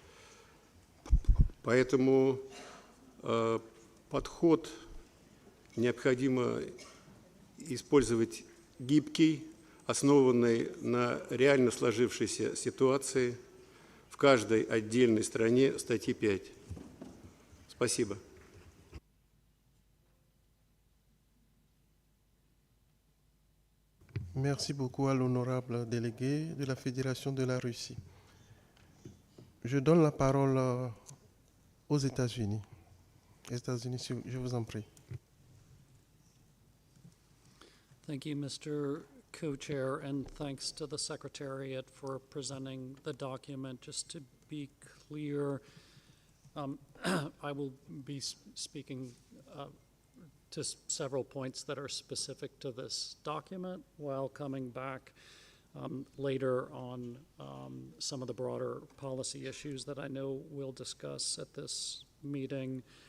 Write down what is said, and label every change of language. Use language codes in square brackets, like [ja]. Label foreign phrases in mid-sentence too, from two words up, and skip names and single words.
[ru] Поэтому подход необходимо использовать гибкий, основанный на реально сложившейся ситуации в каждой отдельной стране статьи 5. Спасибо. [fr] Merci beaucoup à l'honorable délégué de la Fédération de la Russie. Je donne la parole aux États-Unis. États-Unis, je vous en prie. [en] Thank you, Mr. Co-Chair, and thanks to the Secretariat for presenting the document. Just to be clear, I will be speaking to several points that are specific to this document while coming back later on some of the broader policy issues that I know we'll discuss at this meeting.